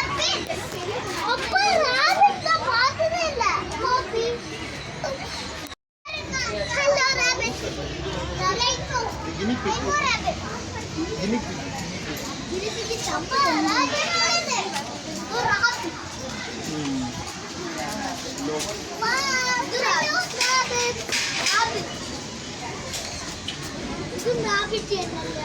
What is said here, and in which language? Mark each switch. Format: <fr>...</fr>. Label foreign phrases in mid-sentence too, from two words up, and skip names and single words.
<ta>அப்பா rabbit தான் பார்த்ததே இல்ல.</ta> <en>Copy. Hello rabbit. Hello rabbit. Guinea pig.</en> <ta>அப்பா rabbit வருது.</ta> <en>ஒரு rabbit. Wow, rabbit. Rabbit.</en> <ta>இது rabbit என்னங்க?</ta>